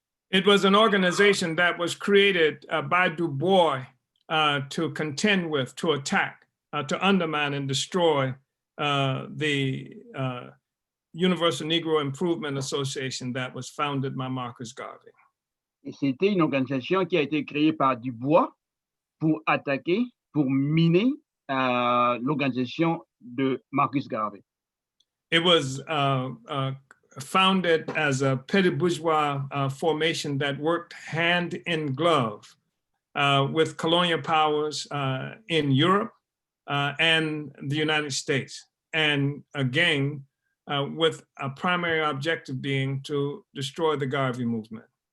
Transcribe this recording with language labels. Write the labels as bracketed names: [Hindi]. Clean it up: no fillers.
[English] It was an organization that was created by Du Bois to contend with, to attack, to undermine and destroy the Universal Negro Improvement Association that was founded by Marcus Garvey. [French] Et c'était une organisation qui a été créée par Du Bois pour attaquer, pour miner l'organisation de Marcus Garvey. [English] It was founded as a petty bourgeois formation that worked hand in glove with colonial powers in Europe and the United States. And again, with a primary objective being to destroy the Garvey movement.